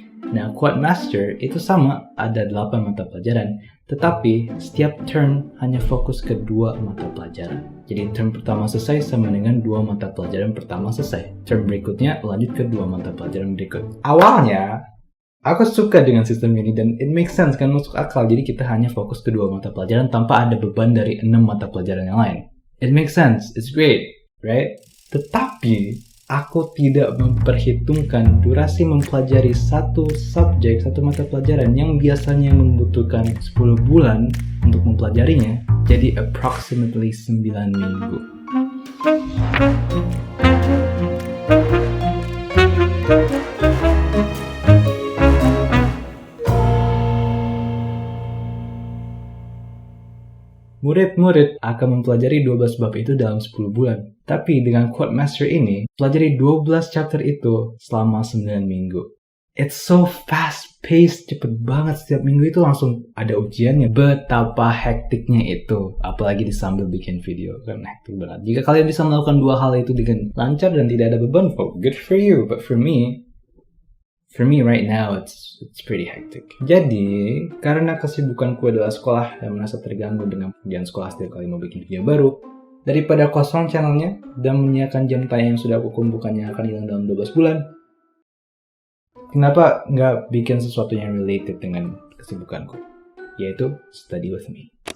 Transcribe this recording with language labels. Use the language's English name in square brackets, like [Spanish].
[Indonesian] Nah, Quadmaster itu sama, ada 8 mata pelajaran, tetapi setiap term hanya fokus ke 2 mata pelajaran. Jadi term pertama selesai sama dengan 2 mata pelajaran pertama selesai. Term berikutnya lanjut ke 2 mata pelajaran berikut. Awalnya, aku suka dengan sistem ini dan [English] it makes sense [Indonesian] kan, masuk akal. Jadi kita hanya fokus ke 2 mata pelajaran tanpa ada beban dari 6 mata pelajaran yang lain. [English] It makes sense, it's great, right? [Indonesian] Tetapi aku tidak memperhitungkan durasi mempelajari satu subjek, satu mata pelajaran yang biasanya membutuhkan 10 bulan untuk mempelajarinya, jadi approximately 9 minggu. Murid-murid akan mempelajari 12 bab itu dalam 10 bulan. Tapi dengan Quadmaster ini, pelajari 12 chapter itu selama 9 minggu. [English] It's so fast-paced, [Indonesian] cepet banget. Setiap minggu itu langsung ada ujiannya. Betapa hektiknya itu. Apalagi disambil bikin video. Kan hektik banget. Jika kalian bisa melakukan 2 hal itu dengan lancar dan tidak ada beban, [English] good for you. But for me right now, it's pretty hectic. [Indonesian] Jadi, karena kesibukanku adalah sekolah dan merasa terganggu dengan pekerjaan sekolah setiap kali mau bikin video baru, daripada kosong channelnya dan menyiapkan jam tayang yang sudah aku kumpulkan yang akan hilang dalam 12 bulan, kenapa nggak bikin sesuatu yang related dengan kesibukanku, yaitu Study With Me.